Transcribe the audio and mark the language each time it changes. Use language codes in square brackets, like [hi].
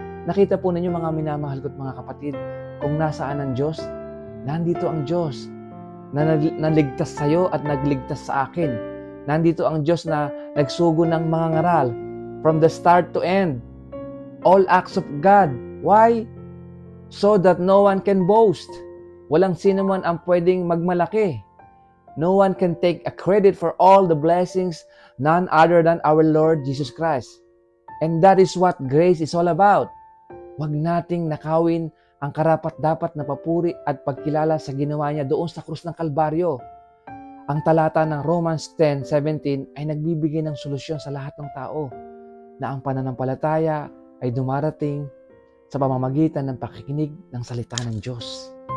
[tl] Nakita po ninyo mga minamahal ko't mga kapatid, kung nasaan ang Diyos, nandito ang Diyos na naligtas sa'yo at nagligtas sa akin. Nandito ang Diyos na nagsugo ng mga ngaral [en] from the start to end. All acts of God. Why? So that no one can boast. [tl] Walang sino man ang pwedeng magmalaki. [en] No one can take a credit for all the blessings, none other than our Lord Jesus Christ. And that is what grace is all about. [tl] Huwag nating nakawin ang karapat-dapat na papuri at pagkilala sa ginawa niya doon sa krus ng Kalbaryo. Ang talata ng Romans 10:17 ay nagbibigay ng solusyon sa lahat ng tao na ang pananampalataya ay dumarating sa pamamagitan ng pakikinig ng salita ng Diyos.